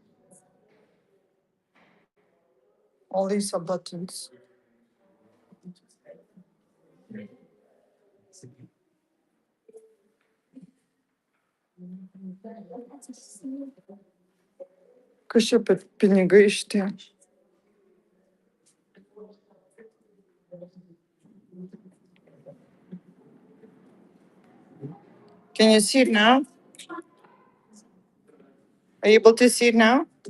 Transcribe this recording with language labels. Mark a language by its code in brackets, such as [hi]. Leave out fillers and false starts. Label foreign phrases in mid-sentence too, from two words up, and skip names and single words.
[en] All these are buttons. [lt] Kas čia per pinigai šitie? [en] Can you see it now? Are you able to see it now?